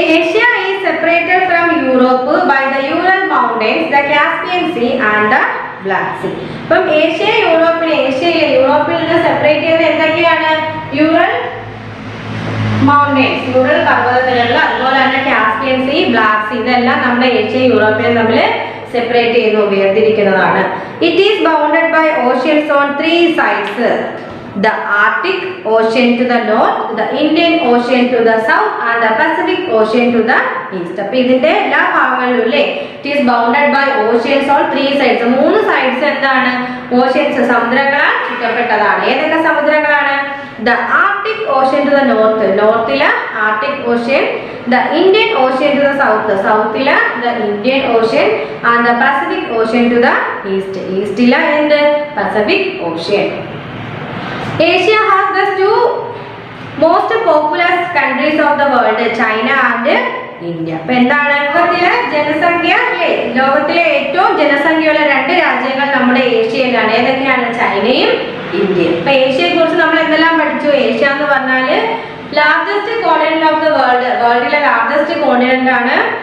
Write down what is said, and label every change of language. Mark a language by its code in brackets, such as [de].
[en] Asia is separated from Europe by the Ural Mountains, the Caspian Sea and the Black Sea. [ml] അപ്പം ഏഷ്യയിലെ യൂറോപ്പിൽ നിന്ന് separate ചെയ്തത് എന്തൊക്കെയാണ്? യൂറൽ മൗണ്ടൻസ്, യൂറൽ പർവ്വതനിരകൾ, അതുപോലെ തന്നെ കാസ്പിയൻ സീ, ബ്ലാക്ക് സീ, ഇതെല്ലാം നമ്മുടെ ഏഷ്യയും യൂറോപ്പിലും തമ്മിൽ സെപ്പറേറ്റ് ചെയ്യുന്നു, വേർതിരിക്കുന്നതാണ്. It is bounded by oceans on 3 sides. [en] The Arctic Ocean to the north, the Indian Ocean to the south and the Pacific Ocean to the east. [ml] അപ്പോൾ ഇതിന്റെ എല്ലാ ഭാഗങ്ങളിലും അല്ലേ [en] it is bounded by oceans on 3 sides. 3 sides [ml] എന്താണ്? Oceans, സമുദ്രങ്ങളാൽ ചുറ്റപ്പെട്ടതാണ്. ഏതൊക്കെ സമുദ്രങ്ങളാണ്? [en] The Arctic Ocean to the north, [ml] നോർത്തിലെ [en] Arctic Ocean, the Indian Ocean to the south, [ml] സൗത്തിലെ [en] the Indian Ocean and the Pacific Ocean to the east, [ml] ഈസ്റ്റിലെ എന്ത്? [en] Pacific Ocean. Asia has the 2 most populous countries of the world, China and India. [ml] അപ്പോൾ എന്താണ്? ലോകത്തിലെ ജനസംഖ്യ അല്ലേ, ലോകത്തിലെ ഏറ്റവും ജനസംഖ്യയുള്ള 2 രാജ്യങ്ങൾ നമ്മുടെ ഏഷ്യയിലാണ്. ഏതൊക്കെയാണ്? ചൈനയും ഇന്ത്യയും. അപ്പോൾ ഏഷ്യയെ കുറിച്ച് നമ്മൾ എന്തെല്ലാം പഠിച്ചു? ഏഷ്യ എന്ന് പറഞ്ഞാൽ largest continent of the world, വേൾഡിലെ largest continent ആണ്.